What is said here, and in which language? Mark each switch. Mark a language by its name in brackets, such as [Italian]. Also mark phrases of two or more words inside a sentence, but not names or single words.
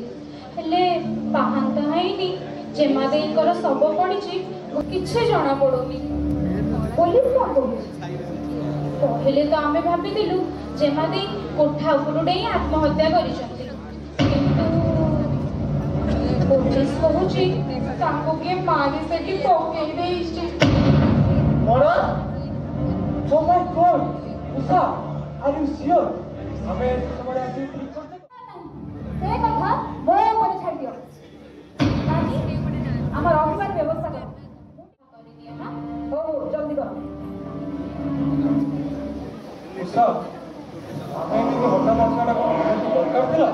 [Odia] ହେଲେ ପାହାନ୍ତ ହେଇନି ଜେମା ଦେଇଙ୍କର ଶବ ପଡ଼ିଛି, କିଛି ଜଣା ପଡୁନି। ପୋଲିସ କଣ କହୁଛି? କହିଲେ ତ ଆମେ ଭାବିଥିଲୁ ଜେମା ଦେଇ କୋଠା ଉପରୁ ଡେଇଁ ଆତ୍ମହତ୍ୟା କରିଛନ୍ତି, କିନ୍ତୁ ପୋଲିସ କହୁଛି ତାଙ୍କୁ କିଏ ମାରି ସେଠି ପକେଇ ଦେଇଛି। [English] Murder? Oh my God! Usha, are you sure? [Odia] ଆମେ ସମୟରେ ଆସି ଠିକ୍ କରିଦେବା। ସେ କଥା ମୋ ଉପରେ ଛାଡ଼ି ଦିଅ। ଆମର ରହିବାର ବ୍ୟବସ୍ଥା କର। କରିଦିଅ ନା? ହଉ ଜଲ୍ଦି କର। ଉଷା, ଆମେ ଏମିତି ହଠାତ୍ ଆସିବାଟା କଣ ନିହାତି ଦରକାର ଥିଲା?